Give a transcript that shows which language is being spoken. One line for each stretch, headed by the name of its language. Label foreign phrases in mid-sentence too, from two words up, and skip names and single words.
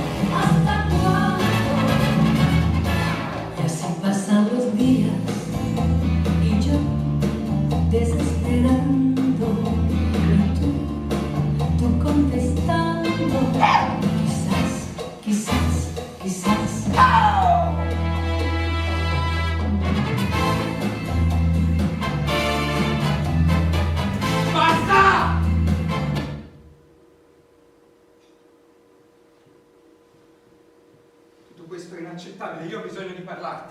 Spanish: y así pasan los días, y yo desesperando, y tú contestando, quizás, quizás, quizás.
Italian: Basta! Tutto questo è inaccettabile, io ho bisogno di parlarti.